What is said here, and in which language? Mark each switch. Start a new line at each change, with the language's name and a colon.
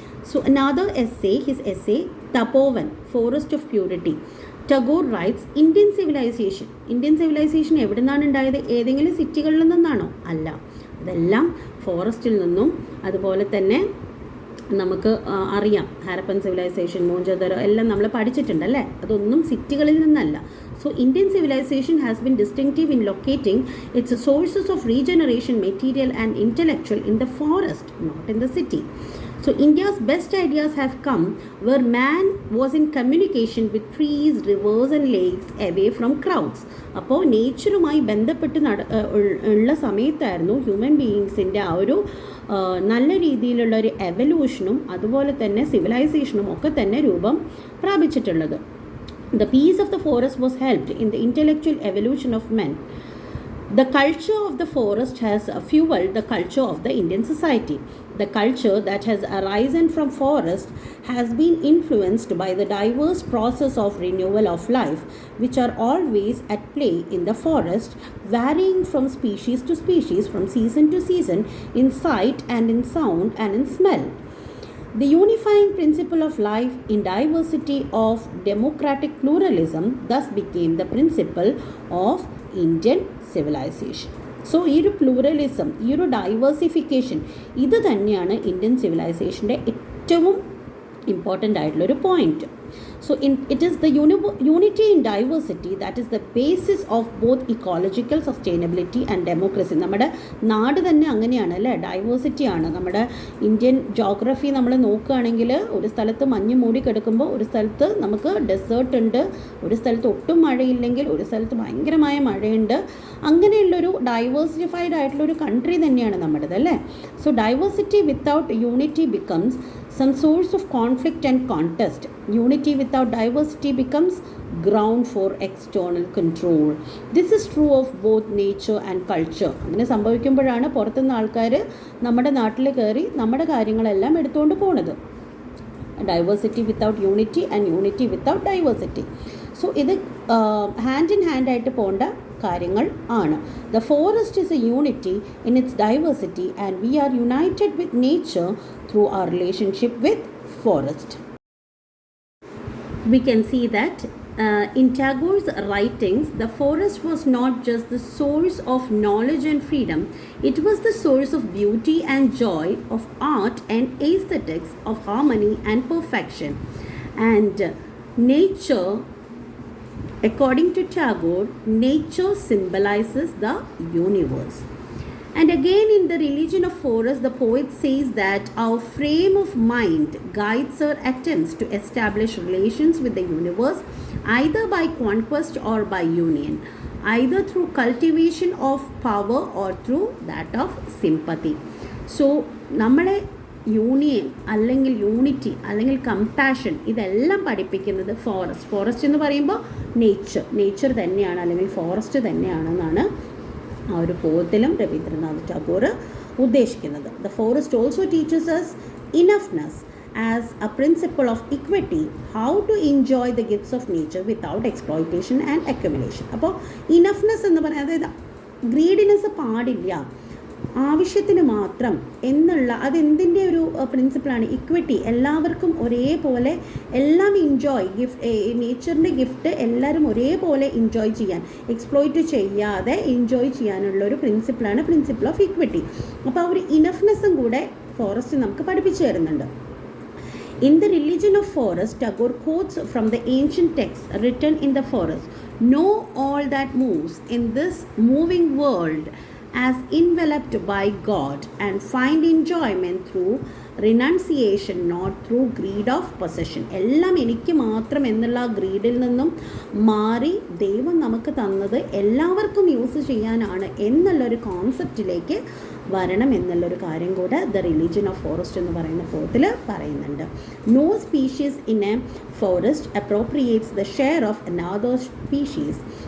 English: So another essay, his essay Tapovan, Forest of Purity. Tagore writes,
Malayalam: Indian civilisation എവിടെ നിന്നാണ് ഉണ്ടായത്? ഏതെങ്കിലും സിറ്റികളിൽ നിന്നാണോ? അല്ല, അതെല്ലാം ഫോറസ്റ്റിൽ നിന്നും. അതുപോലെ തന്നെ നമുക്ക് അറിയാം ഹാരപ്പൻ സിവിലൈസേഷൻ, മോഹൻജോദാരോ എല്ലാം നമ്മൾ പഠിച്ചിട്ടുണ്ടല്ലേ, അതൊന്നും സിറ്റികളിൽ നിന്നല്ല.
English: So Indian civilization has been distinctive in locating its sources of regeneration, material and intellectual in the forest, not in the city. So India's best ideas have come where man was in communication with trees, rivers and lakes away from crowds.
Malayalam: അപ്പോൾ നേച്ചറുമായി ബന്ധപ്പെട്ട് ഉള്ള സമയത്തായിരുന്നു human ബീയിങ്സിൻ്റെ ആ ഒരു നല്ല രീതിയിലുള്ള ഒരു എവല്യൂഷനും അതുപോലെ തന്നെ സിവിലൈസേഷനും ഒക്കെ തന്നെ രൂപം പ്രാപിച്ചിട്ടുള്ളത്.
English: The peace of the forest was helped in the intellectual evolution of men. The culture of the forest has fueled the culture of the Indian society. The culture that has arisen from forest has been influenced by the diverse process of renewal of life, which are always at play in the forest, varying from species to species, from season to season, in sight and in sound and in smell. The unifying principle of life in diversity of democratic pluralism thus became the principle of Indian civilization.
Malayalam: So ഈ ഒരു pluralism, ഈ ഒരു diversification, ഇത് തന്നെയാണ് Indian സിവിലൈസേഷൻ്റെ ഏറ്റവും important ആയിട്ടുള്ളൊരു point.
English: So it is the unity in diversity that is the basis of both ecological sustainability and democracy.
Malayalam: നമ്മുടെ നാട് തന്നെ അങ്ങനെയാണ് അല്ലേ, ഡൈവേഴ്സിറ്റി ആണ്. നമ്മുടെ ഇന്ത്യൻ ജോഗ്രഫി നമ്മൾ നോക്കുകയാണെങ്കിൽ ഒരു സ്ഥലത്ത് മഞ്ഞ് മൂടി കിടക്കുമ്പോൾ ഒരു സ്ഥലത്ത് നമുക്ക് ഡെസേർട്ട് ഉണ്ട്, ഒരു സ്ഥലത്ത് ഒട്ടും മഴയില്ലെങ്കിൽ ഒരു സ്ഥലത്ത് ഭയങ്കരമായ മഴയുണ്ട്. അങ്ങനെയുള്ളൊരു ഡൈവേഴ്സിഫൈഡ് ആയിട്ടുള്ളൊരു കൺട്രി തന്നെയാണ് നമ്മുടേത് അല്ലേ.
English: So diversity without unity becomes some source of conflict and contest. Unity without diversity becomes ground for external control. This is true of both nature and culture.
Malayalam: അങ്ങനെ സംഭവിക്കുമ്പോഴാണ് പുറത്തുനിന്ന് ആൾക്കാർ നമ്മുടെ നാട്ടിൽ കയറി നമ്മുടെ കാര്യങ്ങളെല്ലാം എടുത്തുകൊണ്ട് പോണത്.
English: Diversity without unity and unity without diversity. So ഇത് hand in hand
Malayalam: ആയിട്ട് പോകേണ്ട കാര്യങ്ങൾ ആണ്.
English: The forest is a unity in its diversity and we are united with nature through our relationship with forest. We can see that in Tagore's writings, the forest was not just the source of knowledge and freedom, it was the source of beauty and joy, of art and aesthetics, of harmony and perfection. And nature, according to Tagore, nature symbolizes the universe. And again in the religion of forest, the poet says that our frame of mind guides our attempts to establish relations with the universe either by conquest or by union, either through cultivation of power or through that of sympathy.
Malayalam: So നമ്മളെ union അല്ലെങ്കിൽ unity അല്ലെങ്കിൽ compassion ഇതെല്ലാം പഠിപ്പിക്കുന്നത് forest എന്ന് പറയുമ്പോൾ nature തന്നെയാണ് അല്ലെങ്കിൽ forest തന്നെയാണെന്നാണ് ആ ഒരു പോയത്തിലും രവീന്ദ്രനാഥ് ടാഗോർ ഉദ്ദേശിക്കുന്നത്.
English: The forest also teaches us enoughness as a principle of equity, how to enjoy the gifts of nature without exploitation and accumulation.
Malayalam: അപ്പോൾ ഇനഫ്നെസ് എന്ന് പറയുന്നത് അതായത് ഗ്രീഡിനെസ് പാടില്ല, ആവശ്യത്തിന് മാത്രം എന്നുള്ള അതെന്തിൻ്റെ ഒരു പ്രിൻസിപ്പിളാണ്? ഇക്വിറ്റി, എല്ലാവർക്കും ഒരേപോലെ എല്ലാം എൻജോയ്, നേച്ചറിൻ്റെ ഗിഫ്റ്റ് എല്ലാവരും ഒരേപോലെ എൻജോയ് ചെയ്യാൻ, എക്സ്പ്ലോയിറ്റ് ചെയ്യാതെ എൻജോയ് ചെയ്യാനുള്ളൊരു പ്രിൻസിപ്പിളാണ് പ്രിൻസിപ്പിൾ ഓഫ് ഇക്വിറ്റി. അപ്പോൾ ആ ഒരു ഇനഫ്നെസ്സും കൂടെ ഫോറസ്റ്റ് നമുക്ക് പഠിപ്പിച്ചു തരുന്നുണ്ട്.
English: In the religion of forest, Tagore quotes from the ancient texts written in the forest. Know all that moves in this moving world as enveloped by God, and find enjoyment through renunciation, not through greed of possession.
Malayalam: എല്ലാം എനിക്ക് മാത്രം എന്നുള്ള ഗ്രീഡിൽ നിന്നും മാറി ദൈവം നമുക്ക് തന്നത് എല്ലാവർക്കും യൂസ് ചെയ്യാനാണ് എന്നുള്ളൊരു കോൺസെപ്റ്റിലേക്ക് വരണം എന്നുള്ളൊരു കാര്യം കൂടെ ദ റിലീജിയൻ ഓഫ് ഫോറസ്റ്റ് എന്ന് പറയുന്ന പോയത്തിൽ പറയുന്നുണ്ട്.
English: No species in a forest appropriates the share of another species.